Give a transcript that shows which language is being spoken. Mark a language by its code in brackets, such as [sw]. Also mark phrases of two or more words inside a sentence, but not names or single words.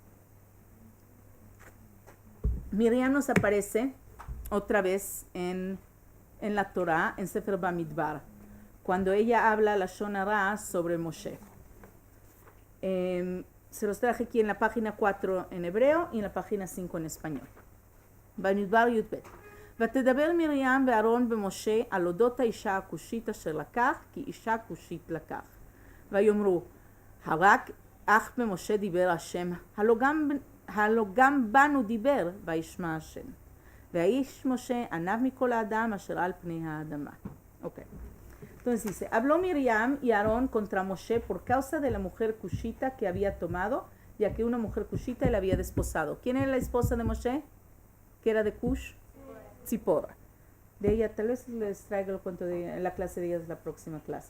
[es] Miriam nos aparece otra vez en la Torá, en Sefer Bamidbar, cuando ella habla la Shonara sobre Moshe. Se los traje aquí en la página 4 en hebreo y en la página 5 en español. Bamidbar Yudbet. [he] ותדבר מרים ואהרון ומשה על אודות האישה הכושית אשר לקח, כי אישה כושית לקח. ויאמרו, הרק אך במשה דיבר השם, הלא גם בנו דיבר, וישמע השם. והאיש משה ענב מכל האדם אשר על פני האדמה. [es] Okay. Entonces dice, habló Miriam y Aarón contra Moshe por causa de la mujer cushita que había tomado, ya que una mujer cushita le había desposado. ¿Quién era la esposa de Moshe? ¿Que era de Cush? Tzipora. De ella, tal vez les traiga el cuento de la clase de ellas la próxima clase.